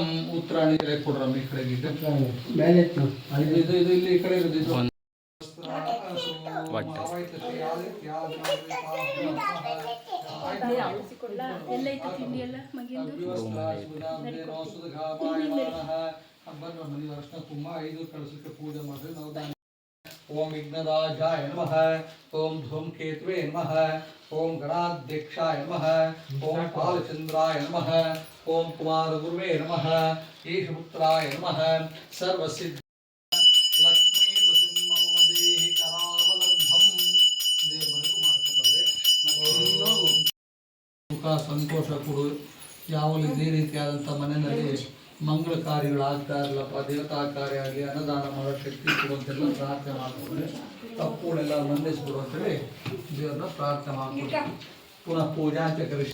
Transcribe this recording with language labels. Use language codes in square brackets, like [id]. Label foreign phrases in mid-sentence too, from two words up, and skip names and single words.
[kn] ಉತ್ತರಾಯಣ ಕೊಡ್ರಮ್ಮ ಈ ಕಡೆಗೆ ಇದು ಇಲ್ಲಿ ಈ ಕಡೆ ಇರೋದಿದ್ದು ಪೂಜೆ ಮಾಡಿದ್ರೆ ನಾವು. [sa] ಓಂ ವಿಘ್ನರಾಜಾಯ ನಮಃ. ಓಂ ಧೂಮಕೇತುವೆ ನಮಃ. ಓಂ ಗಣಾಧ್ಯಕ್ಷಾಯ ನಮಃ. ಓಂ ಪಾಲಚಂದ್ರಾಯ ನಮಃ. ಓಂ ಕುಮಾರಗುರುವೇ ನಮಃ. ಈಶಪುತ್ರಾಯ ನಮಃ. ಸರ್ವಸಿದ್ಧ ಲಕ್ಷ್ಮೀ ನೃಸಿಂಹಮದೇಹಿ ಕರಾವಲಂಬಂ. [kn] ದೇವರ ಮನೆಗೂ ಮಾಡ್ಕೊಂಡ್ರೆ ಸುಖ ಸಂತೋಷ ಕೊಡು. ಯಾವಾಗಲೂ ಇದೇ ರೀತಿಯಾದಂಥ ಮನೆಯಲ್ಲಿ ಮಂಗಳ ಕಾರ್ಯಗಳಾಗ್ತಾ ಇರಲಪ್ಪ, ದೇವತಾ ಕಾರ್ಯ ಆಗಲಿ, ಅನ್ನದಾನ ಮಾಡೋ ಶಕ್ತಿ ಕೊಡುವಂತೆಲ್ಲ ಪ್ರಾರ್ಥನೆ ಮಾಡಿಕೊಂಡ್ರೆ ತಪ್ಪುಗಳೆಲ್ಲ ಮನ್ನಿಸ್ಬಿಡು ಅಂತೇಳಿ ದೇವ್ರನ್ನ ಪ್ರಾರ್ಥನೆ ಮಾಡ್ಕೊಂಡು ಪುನಃ ಪೂಜಾ ಅಂತ ಕರೆಸಿ.